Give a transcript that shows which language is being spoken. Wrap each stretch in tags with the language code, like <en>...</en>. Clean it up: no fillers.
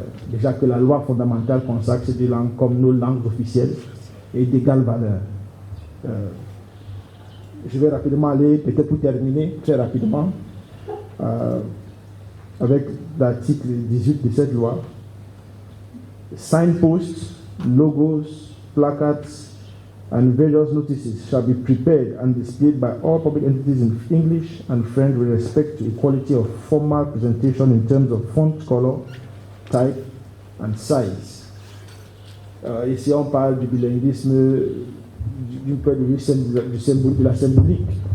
<fr>Déjà que la loi fondamentale consacre ces deux langues comme nos langues officielles et d'égale valeur. Je vais rapidement aller, peut-être pour terminer, très rapidement, avec l'article 18 de cette loi.</fr> <en>Signposts, logos, placards, and various notices shall be prepared and displayed by all public entities in English and French with respect to equality of formal presentation in terms of font color, type and size.</en> <fr>Ici, on parle du bilinguisme d'une point de vue de la symbolique.</fr>